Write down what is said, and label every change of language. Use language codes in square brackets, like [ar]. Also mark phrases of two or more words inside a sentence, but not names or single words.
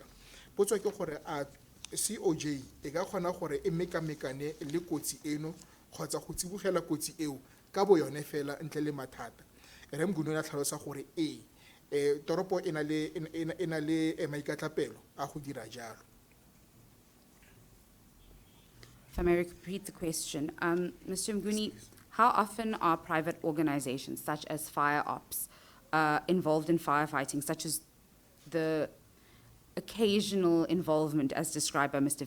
[tn] Potso ke gore a COJ e ka kgona gore e mekamekane le kotsi eno kgotsa go tsibogela kotsi eo ka bo yone fela ntle le mathata. Remguni o ne a tlhalosa gore toropo e na le maikatlapelo a go dira jalo. [en] If I may repeat the question, Mr. Mguni, how often are private organizations such as fire ops involved in firefighting, such as the occasional involvement as described by Mr.